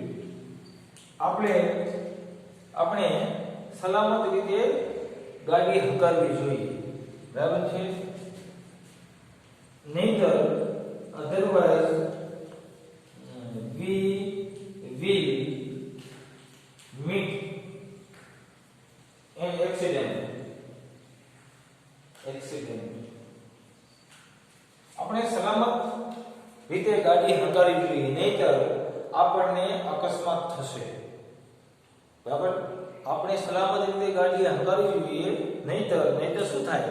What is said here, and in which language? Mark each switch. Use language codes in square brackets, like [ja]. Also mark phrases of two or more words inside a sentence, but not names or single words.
[gu] આપણે સલામત રીતે ગાડી હંકારવી જોઈએ. બરાબર છે. [en] નહીતર otherwise we will meet an accident. [gu] આપણે સલામત રીતે ગાડી હંકારવી જોઈએ નહીતર આપણને અકસ્માત થશે. બરાબર. આપણે સલામત રીતે ગાડી હંકારવી જોઈએ નહીતર શું થાય?